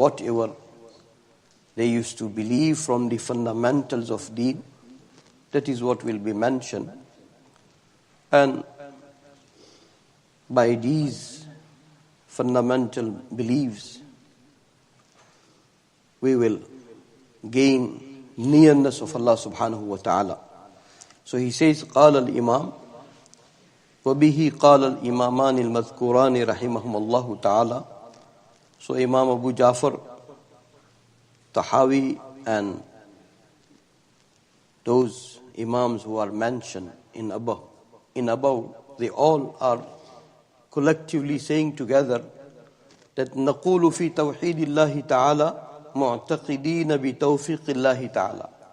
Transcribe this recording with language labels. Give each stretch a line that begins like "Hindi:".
English: Whatever they used to believe from the fundamentals of deen, that is what will be mentioned. And by these fundamental beliefs, we will gain nearness of Allah subhanahu wa ta'ala. So he says,
Arabic: قال الإمام وبه قال الإمامان المذكوران رحمهم الله تعالى.
English: So Imam Abu Jafar Tahawi and those Imams who are mentioned in above, they all are collectively saying together that
Arabic: نقول في توحيد الله تعالى
English: معتقدين بتوفيق الله تعالى.